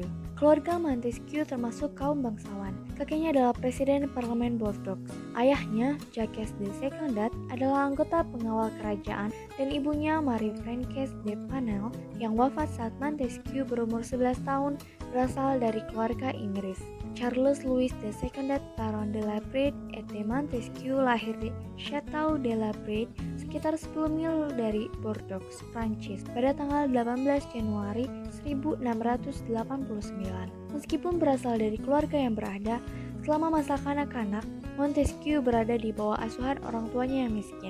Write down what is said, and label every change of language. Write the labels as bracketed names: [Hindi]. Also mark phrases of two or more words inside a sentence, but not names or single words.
[Indonesian] Keluarga Montesquieu termasuk kaum bangsawan. Kakeknya adalah presiden parlemen Bordeaux. Ayahnya, Jacques de Secondat, adalah anggota pengawal kerajaan dan ibunya Marie Frances de Panel yang wafat saat Montesquieu berumur 11 tahun berasal dari keluarga Inggris. Charles Louis de Secondat Baron de la Brede et de Montesquieu lahir di Château de la Brede sekitar 10 mil dari Bordeaux, Prancis pada tanggal 18 Januari 1689. Meskipun berasal dari keluarga yang berada, selama masa kanak-kanak, Montesquieu berada di bawah asuhan orang tuanya yang miskin.